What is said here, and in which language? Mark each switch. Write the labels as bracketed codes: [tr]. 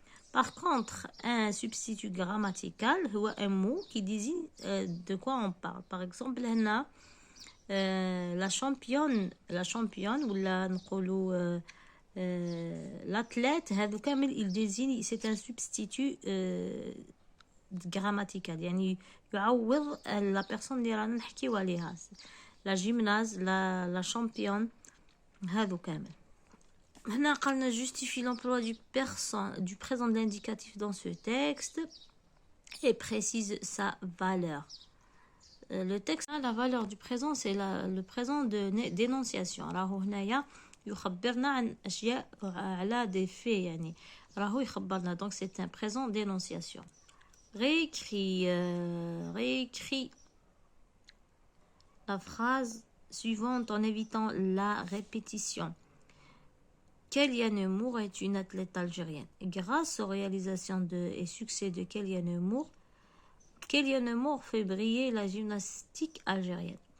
[fr] Par contre, un substitut grammatical [ar] هو [fr] un mot qui désigne de quoi on parle. Par exemple, [ar] هنا [fr] la championne [ar] ولا نقولوا [fr] l'athlète [ar] هذو كامل [fr] il désigne, c'est un substitut grammatical. [ar] يعني يعوض [fr] la personne [ar] اللي رانا نحكيو عليها. [fr] La gymnase, la championne هذو كامل. [ar] هنا قالنا [fr] justifie l'emploi du présent de l'indicatif dans ce texte et précise sa valeur. Le texte, la valeur du présent, c'est le présent de dénonciation. [ar] راهو هنايا يخبرنا عن أشياء على [fr] des faits. [ar] يعني راهو يخبرنا. [fr] Donc c'est un présent d'énonciation. Réécrit. la phrase suivante en évitant la répétition. Kéliane Mour est une athlète algérienne. Grâce aux réalisations et succès de Kéliane Mour fait briller la gymnastique algérienne.